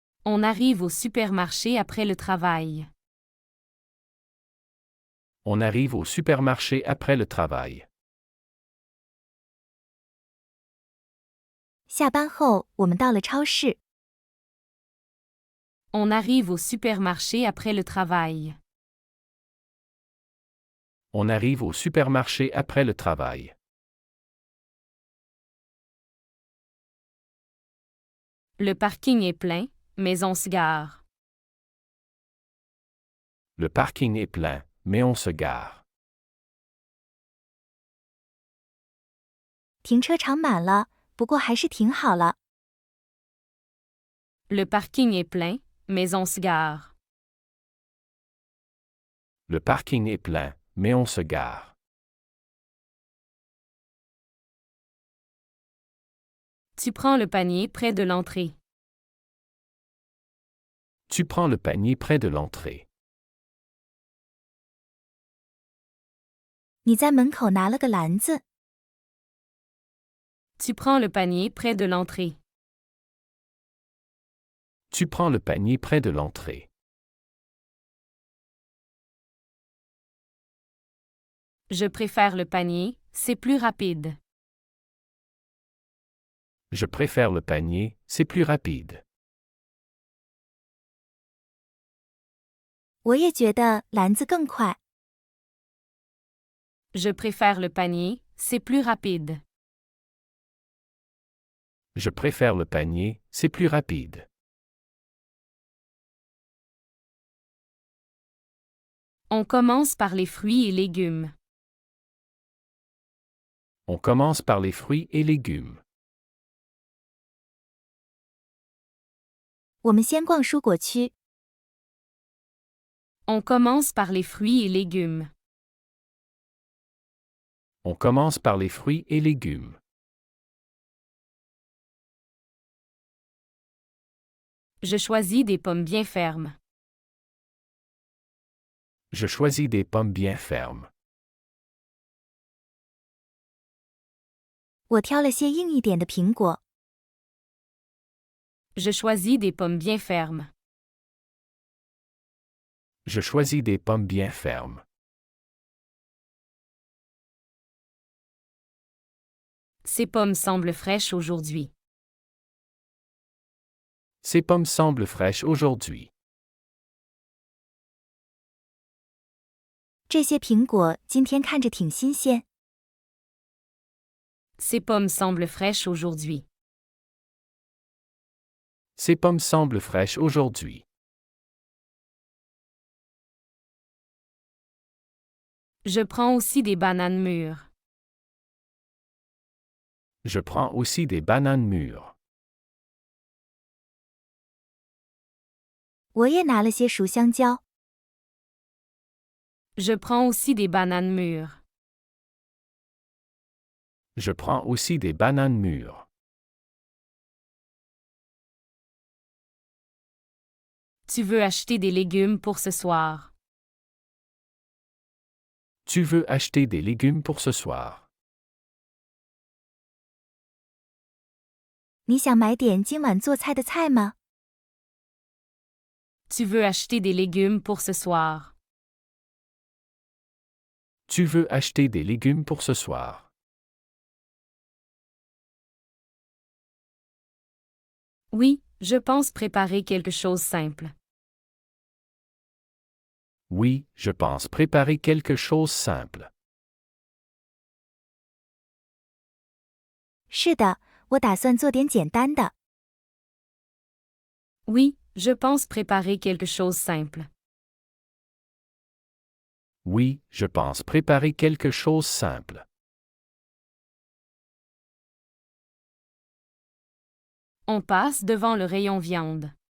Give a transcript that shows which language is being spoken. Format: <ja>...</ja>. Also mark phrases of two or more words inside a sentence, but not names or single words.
<fr>On arrive au supermarché après le travail. On arrive au supermarché après le travail.</fr> <zh>下班后，我们到了超市。</zh> <fr>On arrive au supermarché après le travail. On arrive au supermarché après le travail. Le parking est plein, mais on se gare. Le parking est plein, mais on se gare.</fr> <zh>停车场满了，不过还是停好了。</zh> <fr>Le parking est plein, mais on se gare. Le parking est plein, mais on se gare. Tu prends le panier près de l'entrée. Tu prends le panier près de l'entrée.</fr> <zh>你在门口拿了个篮子。</zh> <fr>Tu prends le panier près de l'entrée. Tu prends le panier près de l'entrée. Je préfère le panier, c'est plus rapide. Je préfère le panier, c'est plus rapide.</fr> <zh>我也觉得篮子更快。</zh> <fr>Je préfère le panier, c'est plus rapide. Je préfère le panier, c'est plus rapide. On commence par les fruits et légumes. On commence par les fruits et légumes.</fr> <zh>我们先逛蔬果区。</zh> <fr>On commence par les fruits et légumes. On commence par les fruits et légumes. Je choisis des pommes bien fermes. Je choisis des pommes bien fermes.</fr> <zh>我挑了些硬一点的苹果。</zh> <fr>Je choisis des pommes bien fermes. Je choisis des pommes bien fermes. Ces pommes semblent fraîches aujourd'hui. Ces pommes semblent fraîches aujourd'hui.</fr> <zh>这些苹果今天看着挺新鲜。</zh> <fr>Ces pommes semblent fraîches aujourd'hui. Ces pommes semblent fraîches aujourd'hui. Je prends aussi des bananes mûres. Je prends aussi des bananes mûres.</fr> <zh>我也拿了些熟香蕉。</zh> <fr>Je prends aussi des bananes mûres. Je prends aussi des bananes mûres. Tu veux acheter des légumes pour ce soir. Tu veux acheter des légumes pour ce soir.</fr> <zh>你想买点今晚做菜的菜吗？</zh> <fr>Tu veux acheter des légumes pour ce soir. Tu veux acheter des légumes pour ce soir. Oui, je pense préparer quelque chose simple. Oui, je pense préparer quelque chose simple.</fr> <zh>是的，我打算做点简单的。</zh> <fr>Oui, je pense préparer quelque chose simple. Oui, je pense préparer quelque chose simple. On passe devant le rayon viande.</fr>